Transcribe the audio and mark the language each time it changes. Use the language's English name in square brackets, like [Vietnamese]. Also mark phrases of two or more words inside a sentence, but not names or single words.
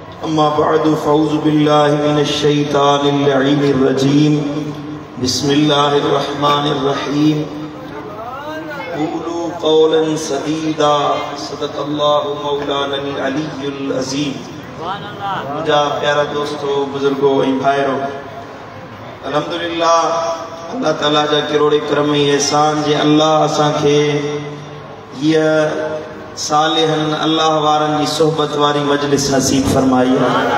[Arabic] أما بعد فأعوذ بالله من الشيطان اللعين الرجيم بسم الله الرحمن الرحيم قولوا قولا سديدا صدق الله مولانا العلي العظيم. [Sindhi] मुझा प्यारा दोस्तों, बुजुर्गो ऐं भाइरो, अल्हम्दुलिल्लाह अल्लाह ताला जा करोड़े करम ऐं एहसान जे अल्लाह असांखे ये सालिहन अल्लाह वारन जी सोहबत वारी मजलिस नसीब फरमाई है।